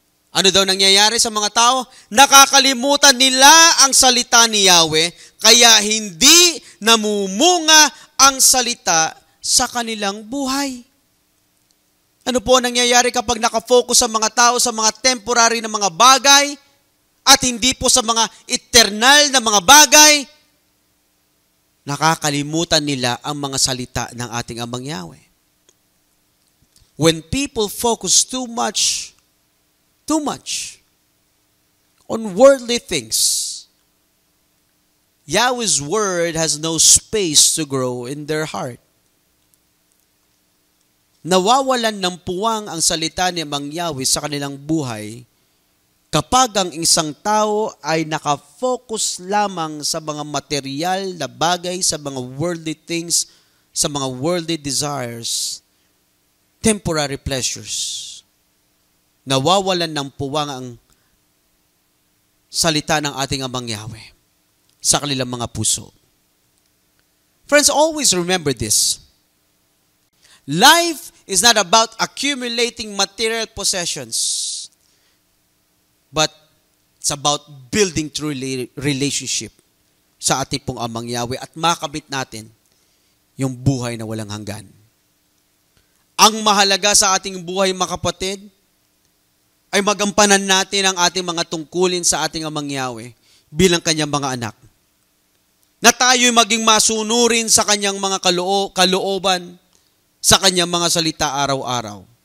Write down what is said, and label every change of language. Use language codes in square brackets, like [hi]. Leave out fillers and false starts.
[tl] Ano daw nangyayari sa mga tao? Nakakalimutan nila ang salita ni Yahweh, kaya hindi namumunga ang salita sa kanilang buhay. Ano po nangyayari kapag nakafocus sa mga tao sa mga temporary na mga bagay at hindi po sa mga eternal na mga bagay? Nakakalimutan nila ang mga salita ng ating Amang Yahweh. [en] When people focus too much on worldly things, Yahweh's word has no space to grow in their heart. [tl] Nawawalan ng puwang ang salita ni Amang Yahweh sa kanilang buhay kapag ang isang tao ay nakafocus lamang sa mga material na bagay, sa mga worldly things, sa mga [en] worldly desires, temporary pleasures. [tl] Nawawalan ng puwang ang salita ng ating Amang Yahweh sa kanilang mga puso. [en] Friends, always remember this. Life is not about accumulating material possessions, but it's about building true relationship [tl] sa ating pong Amang Yahweh at makamit natin yung buhay na walang hanggan. Ang mahalaga sa ating buhay, mga kapatid, ay magampanan natin ang ating mga tungkulin sa ating Amang Yahweh bilang kanyang mga anak. Na tayo'y maging masunurin sa kanyang mga kalooban, sa kanyang mga salita araw-araw.